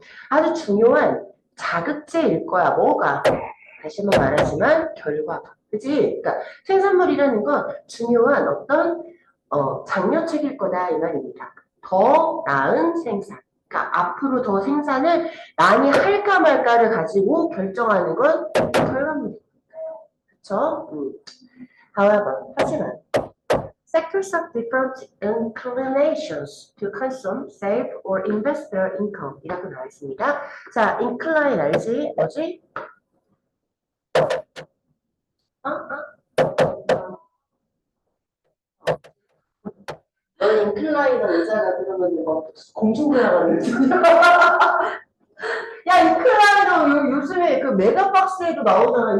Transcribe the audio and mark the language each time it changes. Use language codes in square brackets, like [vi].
[ko] 아주 중요한 자극제일 거야, 뭐가? 다시 한번 말하지만, 결과가. 그치? 그러니까 생산물이라는 건 중요한 어떤, 장려책일 거다, 이 말입니다. 더 나은 생산. 그러니까 앞으로 더 생산을 많이 할까 말까를 가지고 결정하는 건 결과물이에요. 그렇죠? [en] However, [ko] 하지만 [en] sectors of different inclinations to consume, save, or invest their income [ko] 이라고 나와 있습니다. 자, incline 알지? 뭐지? 넌 인클라이너 의자가 그러면 뭐 공중부양하는 야, 인클라이너 요즘에 그 메가박스에도 나오잖아.